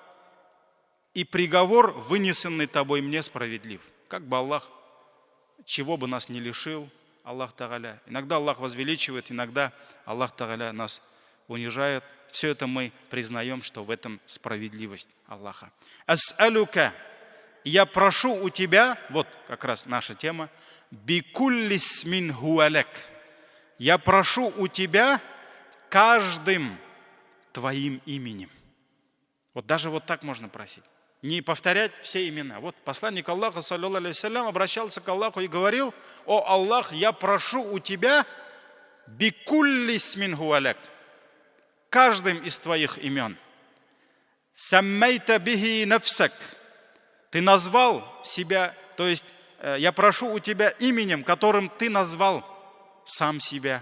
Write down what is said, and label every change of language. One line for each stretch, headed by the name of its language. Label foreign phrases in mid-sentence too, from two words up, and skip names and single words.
Russian: И приговор, вынесенный тобой, мне справедлив. Как бы Аллах, чего бы нас не лишил, Аллах Тааля. Иногда Аллах возвеличивает, иногда Аллах Тааля нас унижает. Все это мы признаем, что в этом справедливость Аллаха. Ас'алюка. Я прошу у тебя, вот как раз наша тема,
Arabic: بكل اسم هو لك.
Russian: Я прошу у тебя каждым твоим именем. Вот даже вот так можно просить. Не повторять все имена. Вот посланник Аллаха,
Arabic: صلى الله عليه وسلم,
Russian: обращался к Аллаху и говорил: о Аллах, я прошу у тебя
Arabic: بكل اسم هو لك.
Russian: Каждым из твоих имен.
Arabic: سميت به نفسك.
Russian: Ты назвал себя, то есть я прошу у тебя именем, которым ты назвал сам себя.